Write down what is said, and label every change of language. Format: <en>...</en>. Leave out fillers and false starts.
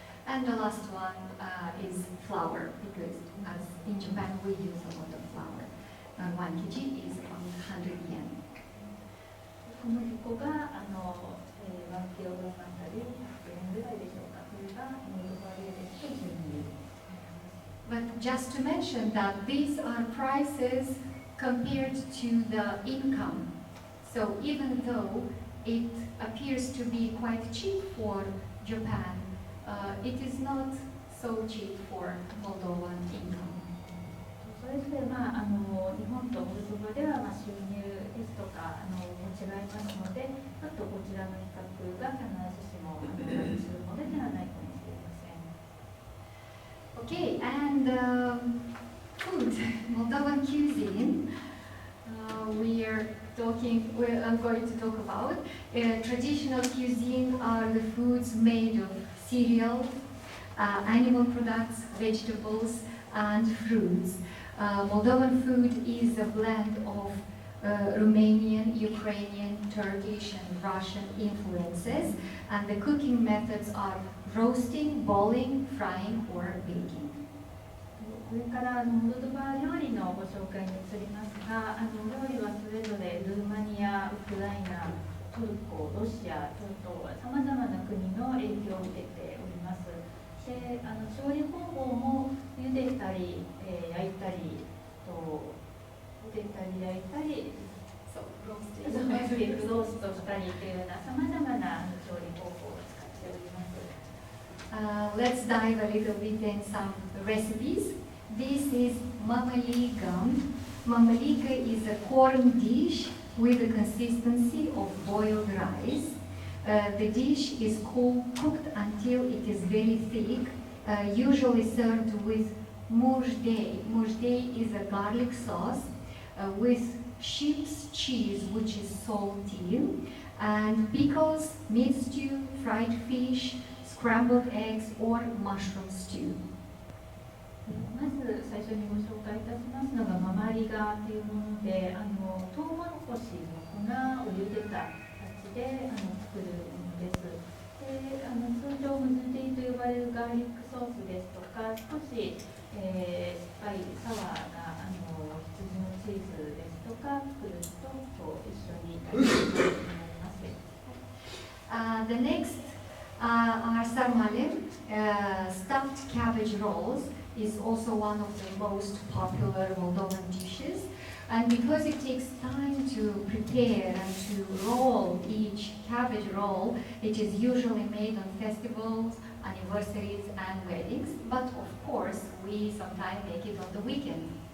<en>And the last one is flour, because as in Japan we use a lot of flour. 1 kg is about 100 yen.</en> <ja>小麦粉が1キロ分あたり100円ぐらいでしょうか。これがモルドバでですと12円。</ja> <en>But just to mention that these are prices compared to the income. So even though it appears to be quite cheap for Japan, it is not so cheap for Moldovan income.</en> <ja>それぞれ、日本とモルドバでは、収入ですとかも違いますので、ちょっとこちらの比較が必ずしもするものではないかもしれません。</ja> <en>Okay, and food, Moldovan cuisine. I'm going to talk about traditional cuisine are the foods made of cereal, animal products, vegetables, and fruits. Moldovan food is a blend of Romanian, Ukrainian, Turkish, and Russian influences, and the cooking methods are roasting, boiling, frying, or baking.</en> <ja>これからモルドバ料理のご紹介に移りますが、料理はそれぞれルーマニア、ウクライナ、トルコ、ロシア等々さまざまな国の影響を受けております。で、調理方法も茹でたり、焼いたり茹でたり焼いたりローストしたりというようなさまざまな調理方法を使っております。</ja> <en>Let's dive a little bit in some recipes. This is mamaliga. Mamaliga is a corn dish with the consistency of boiled rice. The dish is cooked until it is very thick, usually served with mujdei. Mujdei is a garlic sauce with sheep's cheese, which is salty, and pickles, meat stew, fried fish, scrambled eggs, or mushroom stew.</en> <ja>まず最初にご紹介いたしますのがママリガというもので、トウモロコシの粉を茹でた形で作るものです。で、通常ムズディと呼ばれるガーリックソースですとか、少し、酸っぱいサワーな羊のチーズですとか作ると一緒に食べることになります。</ja> <en>The next are sarmale, stuffed cabbage rolls. Is also one of the most popular Moldovan dishes, and because it takes time to prepare and to roll each cabbage roll, it is usually made on festivals, anniversaries, and weddings, but of course we sometimes make it on the weekend.</en>